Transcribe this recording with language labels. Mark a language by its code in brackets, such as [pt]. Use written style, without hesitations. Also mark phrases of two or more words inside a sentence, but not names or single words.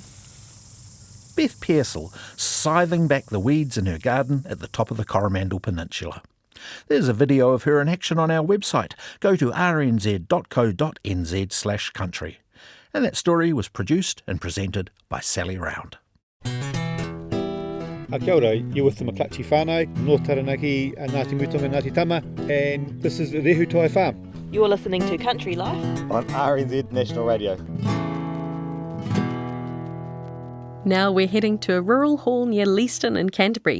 [en] Beth Pearsall, scything back the weeds in her garden at the top of the Coromandel Peninsula. There's a video of her in action on our website. Go to rnz.co.nz/country. And that story was produced and presented by Sally Round. [mi] Kia ora, [en] you're with the McClatchy whānau, North Taranaki, Ngāti Mutunga, Ngāti Tama, and this is Rehu Toi Farm. You're listening to Country Life on RNZ National Radio. Now we're heading to a rural hall near Leeston in Canterbury.